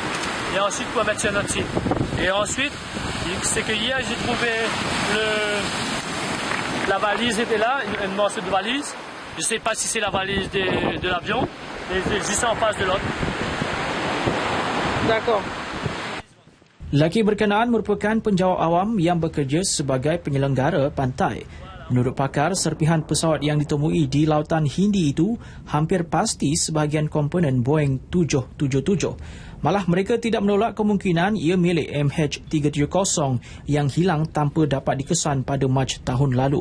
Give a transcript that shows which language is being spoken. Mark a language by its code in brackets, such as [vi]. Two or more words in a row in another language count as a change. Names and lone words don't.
[fr] Et ensuite pour mettre sur notre site. Et ensuite, c'est que hier j'ai trouvé la valise était là, une morceau de valise. Je ne sais pas si c'est la valise de l'avion, mais juste en face de l'autre. D'accord. [ms] Lelaki berkenaan merupakan penjawat awam yang bekerja sebagai penyelenggara pantai. Menurut pakar, serpihan pesawat yang ditemui di Lautan Hindi itu hampir pasti sebahagian komponen Boeing 777. Malah mereka tidak menolak kemungkinan ia milik MH370 yang hilang tanpa dapat dikesan pada Mac tahun lalu.